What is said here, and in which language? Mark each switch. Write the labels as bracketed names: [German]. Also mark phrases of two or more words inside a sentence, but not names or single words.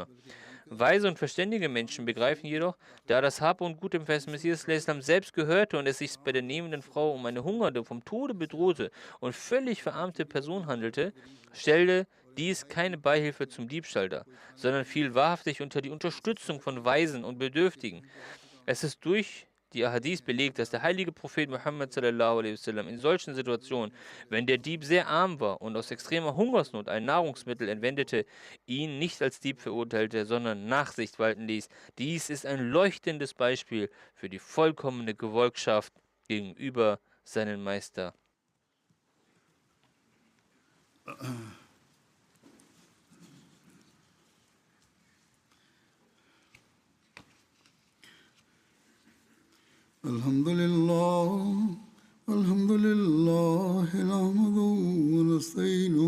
[German] Weise und verständige Menschen begreifen jedoch, da das Hab und Gut dem verheißenen Messias al-Islam selbst gehörte und es sich bei der nehmenden Frau um eine hungernde, vom Tode bedrohte und völlig verarmte Person handelte, stellte dies keine Beihilfe zum Diebstahl dar, sondern fiel wahrhaftig unter die Unterstützung von Weisen und Bedürftigen. Es ist durch die Ahadith belegt, dass der heilige Prophet Muhammad [Arabic] صلى الله عليه وسلم [German] in solchen Situationen, wenn der Dieb sehr arm war und aus extremer Hungersnot ein Nahrungsmittel entwendete, ihn nicht als Dieb verurteilte, sondern Nachsicht walten ließ. Dies ist ein leuchtendes Beispiel für die vollkommene Gefolgschaft gegenüber seinem Meister. [Arabic] الحمد لله نحمده ونستعينه